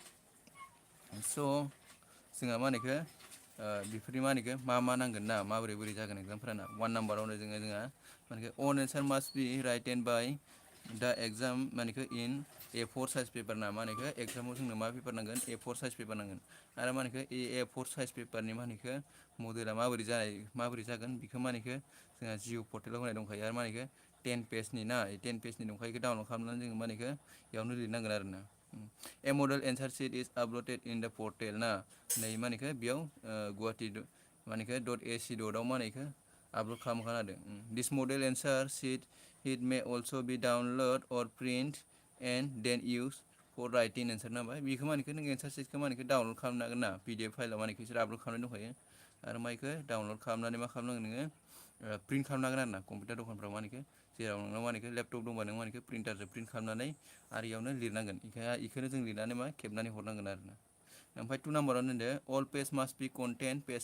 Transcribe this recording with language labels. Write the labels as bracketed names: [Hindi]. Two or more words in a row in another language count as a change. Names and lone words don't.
[Bodo] स' जोंहा मा होनोखो बेफोरनि मा होनोखो मा नांगोन ना माबोरै बोरै जागोन एग्जामफोरा ना 1 नाम्बारावनो जोंहा मानेखि [English] on answer must be written by the exam [Bodo] मानेखो [English] in A4 size paper [Bodo] ना मा होनोखो एग्जामाव जोंनो मा पेपार नांगोन [English] A4 size paper [Bodo] नांगोन आरो मा होनोखो [English] A4 size paper [Bodo] मा होनोखो मडेला माबोरै जागोन बेखौ मा होनोखो जोंहा जिअ पर्टेलाव होनाय दंखायो आरो मा होनोखो 10 पेजनि ना 10 पेजनि दंखायो बेखौ डाउनलड खालामनानै जोङो मा होनोखो बेयावनो लिरनांगोन आरोना [English] a model answer sheet is uploaded in the portal [Bodo] ना नै मा होनोखो बेयाव गुवाहाटि मानेखो .ac.आव मा होनोखो आपलड खालामखाना होदों [English] this model answer sheet it may also be download or print and then use for writing [Bodo] एन्सार नांबाय बेखौ मा होनोखो नों [English] answer sheet [Bodo] मा होनोखो डाउनलड खालामनो हागोन ना PDF फाइलाव मा होनोखो बिसोर आपलड खालामनाय दंखायो आरो मा बेखौ डाउनलड खालामनानै मा खालामनांगोन नोङो प्रिन्ट खालामनांगोन आरो ना कम्पिउटार दखानफ्राव मा होनोखो जेराव नोंनाव मा होनोखो लेपटप दंबा नों मा होनोखो प्रिन्टारजों प्रिन्ट खालामनानै आरो इयावनो लिरनांगोन बेखौनो जों लिरनानै मा खेबनानै हरनांगोन आरोना ओमफ्राय 2 नाम्बारावनो होनदो [English] all page must be contain page